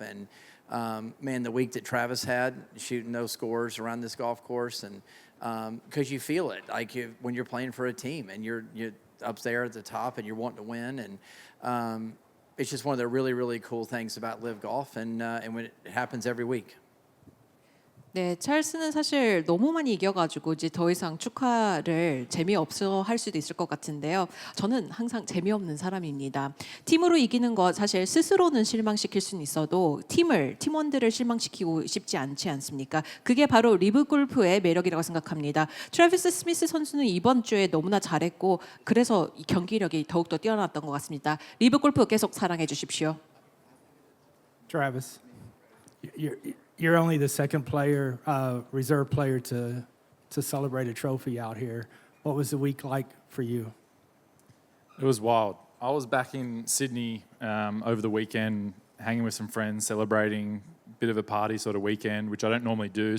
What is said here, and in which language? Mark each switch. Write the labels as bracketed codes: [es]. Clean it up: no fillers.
[en] And man, the week that Travis had, shooting those scores around this golf course, and because you feel it, like when you're playing for a team and you're up there at the top and you're wanting to win, and it's just one of the really, really cool things about LIV Golf, and when it happens every week. [ko] 네, 찰스는 사실 너무 많이 이겨가지고 이제 더 이상 축하를 재미없어 할 수도 있을 것 같은데요. 저는 항상 재미없는 사람입니다. 팀으로 이기는 것 사실 스스로는 실망시킬 수는 있어도 팀원들을 실망시키고 싶지 않지 않습니까? 그게 바로 리브 골프의 매력이라고 생각합니다. 트래비스 스미스 선수는 이번 주에 너무나 잘했고 그래서 이 경기력이 더욱더 뛰어났던 것 같습니다. 리브 골프 계속 사랑해 주십시오. [en] Travis, you're only the second player, reserve player to celebrate a trophy out here. What was the week like for you? It was wild. I was back in Sydney over the weekend, hanging with some friends, celebrating a bit of a party sort of weekend, which I don't normally do.